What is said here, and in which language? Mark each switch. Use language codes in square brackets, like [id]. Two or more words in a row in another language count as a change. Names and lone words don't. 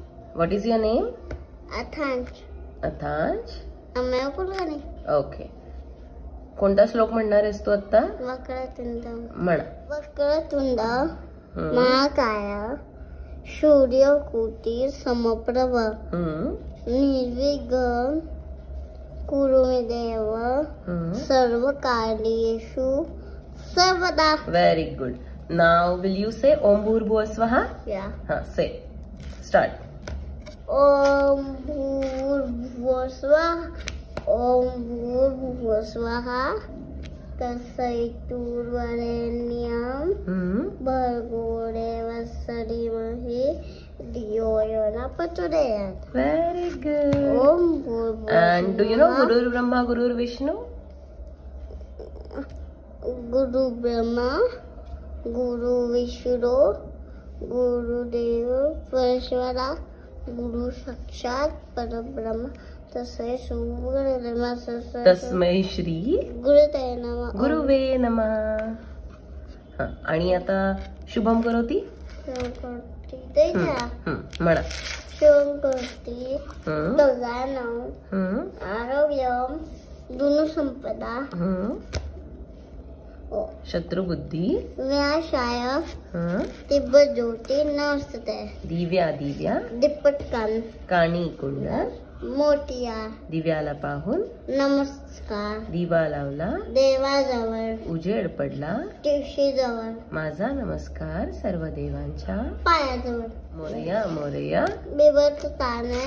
[en] What is your name? [mr] अथांश. अथांश. अमयापुरगाने. ओके. कोणता श्लोक म्हणणार आहेस तू आता? वक्रतुंड. म्हणा. [sa] वक्रतुंड महाकाय सूर्यकोटी समप्रभ निर्विघ्नं कुरु मे देव सर्वकार्येषु सर्वदा. [en] Very good. Now will you say [sa] ॐ भूर्भुव स्वाहा? [en] Yeah. Say. Start. [sa] ॐ भूर्भुव स्वाहा. ॐ भूर्भुव स्वाहा. तत्सवितुर्वरेण्यं भर्गो देवस्य धीमहि धियो यो न प्रचोदयात्. [en] Very good. [sa] ॐ भूर्भुव. [en] And do you know [sa] गुरु ब्रह्मा, गुरु विष्णु? गुरु ब्रह्मा, गुरु विष्णु, गुरु देव परश्वर, गुरु साक्षात परब्रह्म. तस्मै श्री गुरुवे नमः. गुरुवे नमः. [mr] हा, आणि आता शुभम करोती. म्हणा. [sa] शुभम करोती कल्याणं आरोग्यं धनसंपदा शत्रुबुद्धी विनाशाय दिव्यज्योती नमस्ते. [mr] दिव्या दिव्या दीपटकान काणी कुंडल मोठ्या दिव्याला पाहून नमस्कार. दिवा लावला देवाजवळ उजेड पडला तुळशीजवळ माझा नमस्कार सर्व देवांच्या पायाजवळ. मोरया मोरया बिबटताने